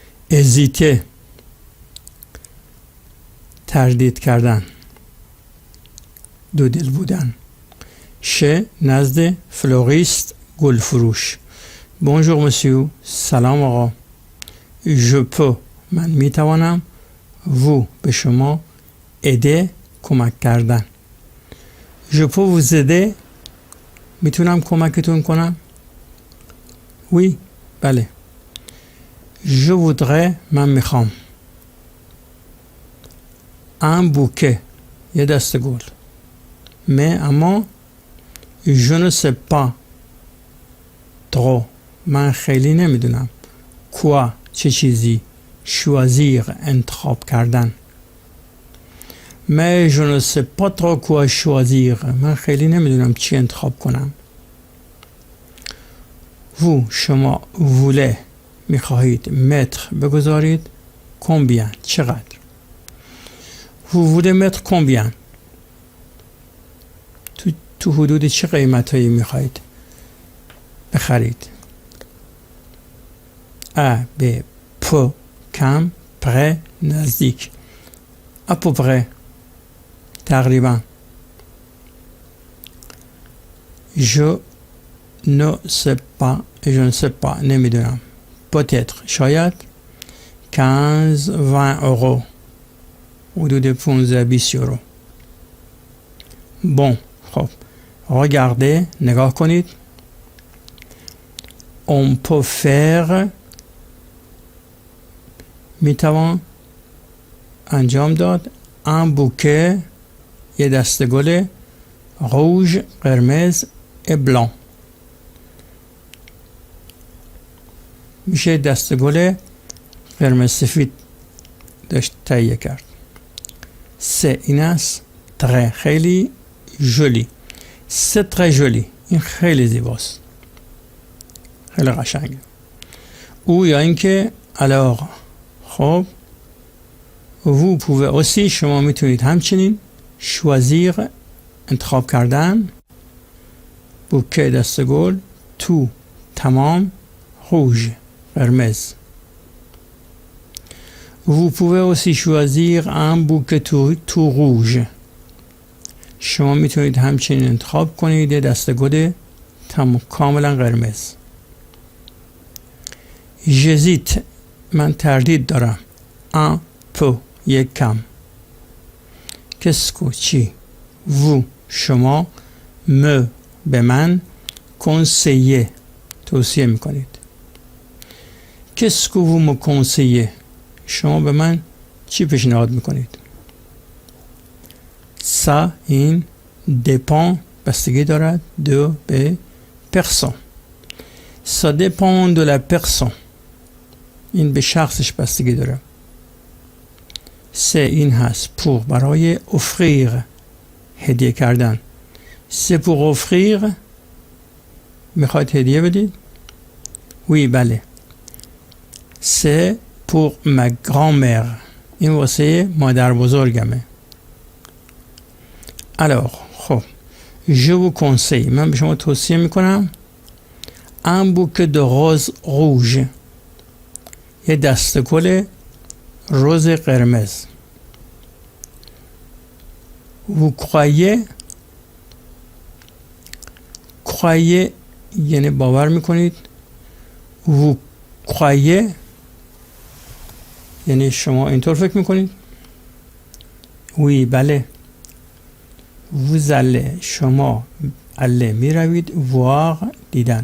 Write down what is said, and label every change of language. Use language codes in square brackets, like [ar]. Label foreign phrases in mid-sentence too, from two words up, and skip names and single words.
[fa] ازیته، تردید کردن، دو دل بودن. ش نزد فلوریست گل فروش. [fr] Bonjour monsieur. [fa] سلام آقا. [fr] Je peux [fa] من میتوانم. vous به شما. aider کمک کردن. [fr] Je peux vous aider [fa] میتونم کمکتون کنم. [fr] oui بله. Je voudrais [fa] من میخوام. [fr] un bouquet [fa] یه دسته گل. [fr] mais اما je ne sais pas trop [fa] من خیلی نمیدونم. quoi چه چیزی. choisir انتخاب کردن. [fr] mais je ne sais pas trop quoi choisir [fa] من خیلی نمیدونم چی انتخاب کنم. [fr] vous شما voulez میخواهید mettre بگذارید combien چقدر. vous voulez mettre combien [fa] تو حدود چه قیمتایی میخواهید بخرید. ا ب پ کم پره نزدیک. [fr] à peu près تقریبا. je ne sais pas نمیدونم. peut-être شاید. 15-20 euro حدود 15-20 euro. [fa] bon خب regardez نگاه کنید. [fr] on peut faire [fa] میتوان انجام داد [fr] un bouquet [fa] یه دسته گل rouge قرمز [fr] et blanc [fa] میشه دسته گل قرمز سفید داشت تهیه کرد. سه این است. [fr] très خیلی joli. c'est très joli [fa] این خیلی زیباست. خیلی قشنگه. او یا اینکه alors خب [fr] vous pouvez aussi [fa] شما میتونید همچنین choisir انتخاب کردن bouquet دسته گل tout تمام rouge قرمز. [fr] vous pouvez aussi choisir un bouquet tout rouge [fa] شما میتونید همچنین انتخاب کنید دسته گل کاملا قرمز. j'hésite من تردید دارم. [fr] un peu [fa] یک کم. [fr] qu'est-ce que چی. [fa] vous شما me به من conseiller توصیه میکنید. [fr] qu'est-ce que vous me conseillez [fa] شما به من چی پیشنهاد میکنید. ça این dépend بستگی دارد de به personne. [fr] ça dépend de la personne [fa] این به شخصش بستگی داره. سه این هست pour برای offrir هدیه کردن. [fr] c'est pour offrir [fa] میخواید هدیه بدید. oui بله. [fr] c'est pour ma grand-mère [fa] این واسه مادر بزرگمه. alors خب [fr] je vous conseille [fa] من به شما توصیه میکنم [fr] un bouquet de roses rouges [fa] یه دسته گل روز قرمز. [fr] vous croyez [fa] یعنی باور میکنید. [fr] vous croyez [fa] یعنی شما اینطور فکر میکنید. [fr] oui بله. vous allez شما allez میروید voir دیدن.